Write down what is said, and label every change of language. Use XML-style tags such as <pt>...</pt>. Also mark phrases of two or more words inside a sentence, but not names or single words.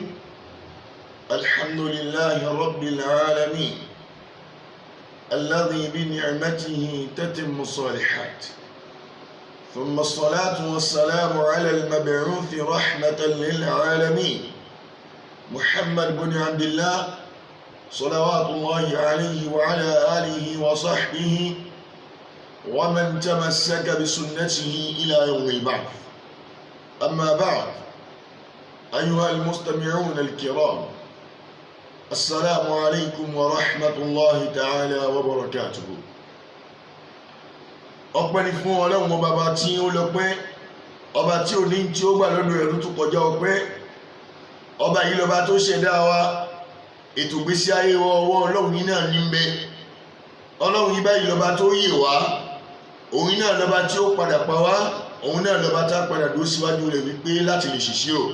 <ar>الحمد لله رب العالمين الذي بنعمته تتم الصالحات، ثم الصلاة والسلام على المبعوث رحمة للعالمين محمد بن عبد الله صلوات الله عليه وعلى آله وصحبه ومن تمسك بسنته إلى يوم البعث. أما بعد، أيها المستمعون الكرام، السلام عليكم ورحمة الله تعالى وبركاته.</ar> <yo>ọpẹ́ ni fún Ọlọ́run ọba tí ó lọ́pẹ́, ọba tí ò ní tí ó gbà lọ́dọ̀ ẹ̀rú tó kọjá ọpẹ́. Ọba yìí lọ́ba tó ṣẹ̀dá wa, ètò ìgbésí ayé wa ọwọ́ Ọlọ́run yìí náà ní bẹ. Ọlọ́run yìí báyìí lọ́ba tó yè wá, òun náà lọ́ba tí ó padà pa wá, òun náà lọ́ba tá padà dúró síwájú rẹ̀ wípé láti lè ṣiṣẹ́ o.</yo>